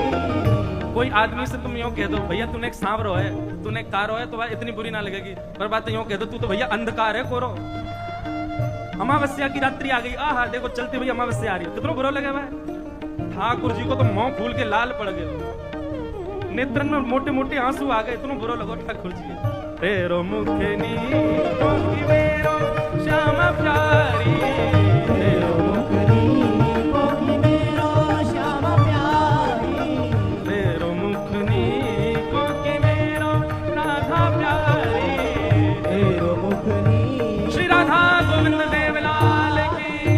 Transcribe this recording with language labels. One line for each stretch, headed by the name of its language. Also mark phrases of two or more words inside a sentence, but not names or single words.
Hindi: कोई आदमी से तुम यूं कह दो भैया तूने एक सांवरो है, तूने एक कारो है, तो बात इतनी बुरी ना लगेगी, पर बात यूं कह दो तू तो भैया अंधकार है कोरो, अमावस्या की रात्रि आ गई, आहा देखो चलती भैया अमावस्या आ रही है, कितना बुरा लगे भाई। ठाकुर जी को तो मुंह फूल के लाल पड़ गए, नेत्रन में मोटे मोटे आंसू आ गए, इतना बुरा लगो ठाकुर जी।
Braj: तेरो मुखनी कोकी मेरो श्याम प्यारी, तेरो मुखनी कोकी मेरो श्याम प्यारी, तेरो मुखनी कोकी मेरो राधा प्यारी, तेरो मुखनी
Hindi: श्री राधा गोविंद देवलाल की।